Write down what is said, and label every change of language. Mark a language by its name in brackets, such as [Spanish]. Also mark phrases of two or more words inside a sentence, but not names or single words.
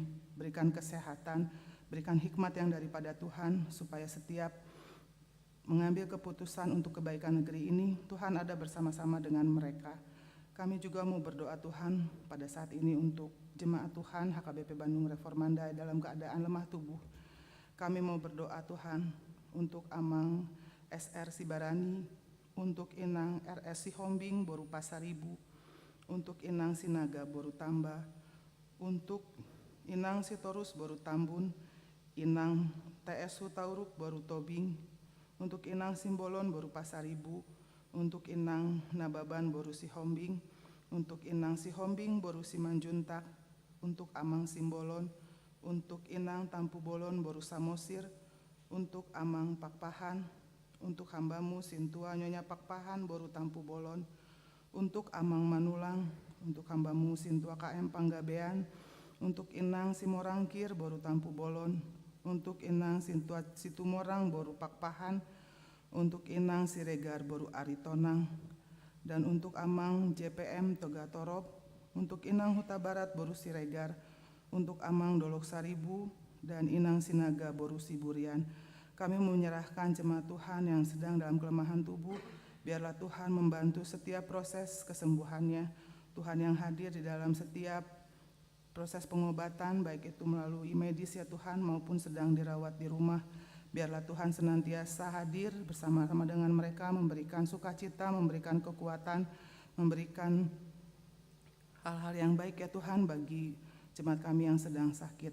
[Indonesian] Berikan kesehatan, berikan hikmat yang daripada Tuhan supaya setiap mengambil keputusan untuk kebaikan negeri ini, Tuhan ada bersama-sama dengan mereka. Kami juga mau berdoa Tuhan pada saat ini untuk jemaat Tuhan HKBP Bandung Reformanda dalam keadaan lemah tubuh. Kami mau berdoa Tuhan untuk Amang SR Sibarani, untuk Inang RS Sihombing Boru Pasaribu, untuk Inang Sinaga Boru Tamba, untuk Inang Sitorus Boru Tambun, Inang TSU Tauruk Boru Tobing, untuk Inang Simbolon Boru Pasaribu, untuk Inang Nababan Boru Sihombing, untuk Inang Sihombing Boru Simanjuntak, untuk Amang Simbolon, untuk Inang Tampu Bolon Boru Samosir, untuk Amang Pakpahan, untuk hambamu Sintua Nyonya Pakpahan Boru Tampu Bolon, untuk Amang Manulang, untuk hambamu Sintua KM Panggabean, untuk Inang Simorangkir Boru Tampu Bolon, untuk Inang Sintua Situmorang Boru Pakpahan, untuk Inang Siregar Boru Aritonang, dan untuk Amang JPM Toga Torop, untuk Inang Huta Barat Boru Siregar, untuk Amang Dolok Saribu, dan Inang Sinaga Boru Siburian. Kami menyerahkan jemaat Tuhan yang sedang dalam kelemahan tubuh, biarlah Tuhan membantu setiap proses kesembuhannya. Tuhan yang hadir di dalam setiap proses pengobatan, baik itu melalui medis ya Tuhan maupun sedang dirawat di rumah. Biarlah Tuhan senantiasa hadir bersama-sama dengan mereka, memberikan sukacita, memberikan kekuatan, memberikan hal-hal yang baik ya Tuhan bagi jemaat kami yang sedang sakit.